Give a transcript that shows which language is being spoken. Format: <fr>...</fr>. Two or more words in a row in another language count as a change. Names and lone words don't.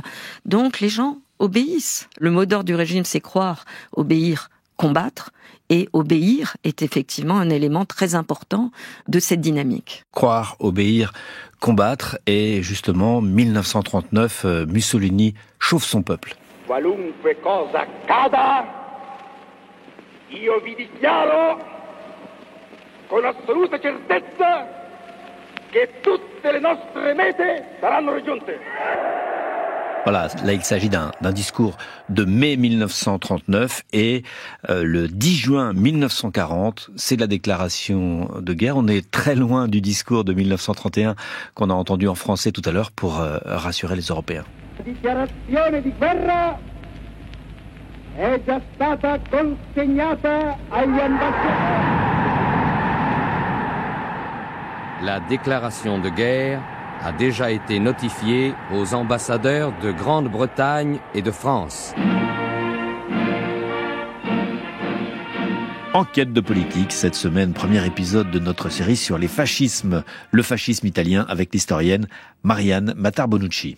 <fr>Donc les gens obéissent. Le mot d'ordre du régime, c'est croire, obéir, combattre. Et obéir est effectivement un élément très important de cette dynamique. Croire, obéir, combattre. Et justement, 1939, Mussolini chauffe son peuple.</fr> <it>Qualunque cosa accada, io vi dichiaro con assoluta certezza che tutte le nostre mete saranno raggiunte.</it> <fr>Voilà, là il s'agit d'un discours de mai 1939 et le 10 juin 1940, c'est la déclaration de guerre. On est très loin du discours de 1931 qu'on a entendu en français tout à l'heure pour rassurer les Européens.</fr> <it>Dichiarazione di guerra è già stata consegnata agli ambasciatori.</it> <fr>La déclaration de guerre a déjà été notifiée aux ambassadeurs de Grande-Bretagne et de France. Enquête de politique, cette semaine, premier épisode de notre série sur les fascismes, le fascisme italien avec l'historienne Marianne Matar-Bonucci.</fr>